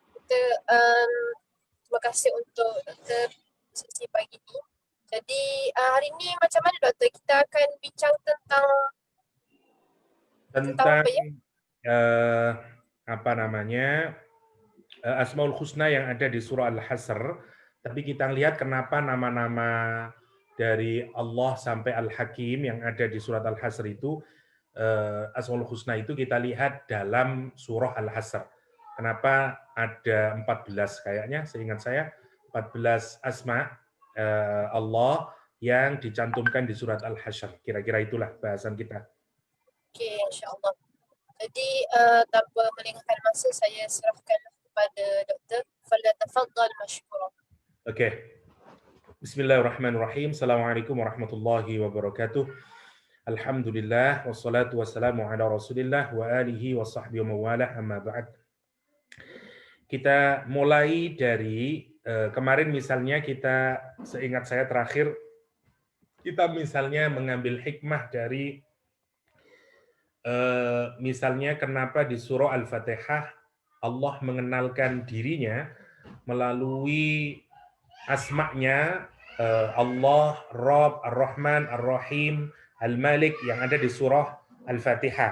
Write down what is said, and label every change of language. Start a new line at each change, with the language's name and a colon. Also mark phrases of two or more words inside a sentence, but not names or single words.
Malay: Doktor. Terima kasih untuk Doktor sesi pagi ini. Jadi hari ini macam mana Doktor? Kita akan bincang tentang tentang apa ya? Apa namanya, Asmaul Husna yang ada di surah Al-Hasr.
Indonesian: Tapi kita lihat kenapa nama-nama dari Allah sampai Al-Hakim yang ada di surat Al-Hasr itu, Asmaul Husna itu kita lihat dalam surah Al-Hasr. Kenapa ada 14 kayaknya, seingat saya 14 asma Allah yang dicantumkan di surat Al-Hasr. Kira-kira itulah bahasan kita.
Malay: Okey, insya-Allah. Jadi tanpa melengahkan masa, saya serahkan kepada Doktor.
Arabic: فليتفضل مشكورا.
Indonesian: Oke.
Arabic: بسم الله الرحمن الرحيم السلام عليكم ورحمة الله وبركاته. الحمد لله والصلاة والسلام على رسول الله وآله وصحبه وموالاه أما بعد.
Indonesian: Kita mulai dari kemarin misalnya, kita seingat saya terakhir kita misalnya mengambil hikmah dari misalnya kenapa di surah Al-Fatihah Allah mengenalkan dirinya melalui asma'nya, Allah, Rabb, Ar-Rahman, Ar-Rahim, Al-Malik yang ada di surah Al-Fatihah.